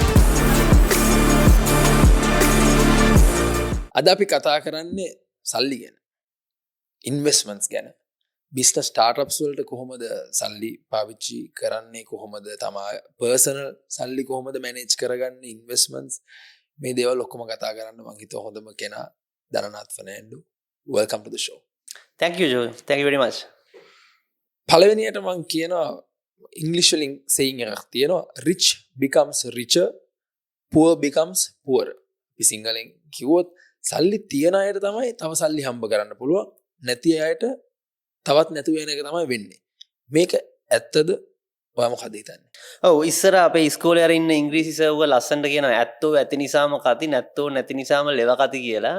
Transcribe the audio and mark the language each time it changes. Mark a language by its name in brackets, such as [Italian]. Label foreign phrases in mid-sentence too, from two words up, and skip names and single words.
[Sinhala] අද අපි කතා කරන්නේ සල්ලි ගැන. ඉන්වෙස්ට්මන්ට්ස් ගැන. [English] business startups [Sinhala] වලට කොහොමද සල්ලි පාවිච්චි කරන්නේ කොහොමද තමා පර්සනල් සල්ලි කොහොමද මැනේජ් කරගන්නේ ඉන්වෙස්ට්මන්ට්ස් මේ දේවල් ඔක්කොම කතා කරන්න මම හිතුවා හොඳම කෙනා දරනාත් ෆර්නෑන්ඩෝ [English] welcome to the show thank you Joe thank you very much [Sinhala] පළවෙනියට මම කියනවා ඉංග්‍රීසි වලින් saying එකක් තියෙනවා [English] rich becomes richer poor becomes poorer [Sinhala] මේ සිංහලෙන් කිව්වොත් සල්ලි තියන අයට තමයි තව සල්ලි හම්බ කරන්න පුළුවන් නැති අයට තවත් නැතු වෙන එක තමයි වෙන්නේ. මේක ඇත්තද? ඔයා මොකද හිතන්නේ? ඔව් ඉස්සර අපේ ඉස්කෝලේ අර ඉන්න ඉංග්‍රීසි සර් උග ලස්සනට කියනවා ඇත්තෝ ඇති නිසාම කති නැත්තෝ නැති නිසාම ලෙව කති කියලා.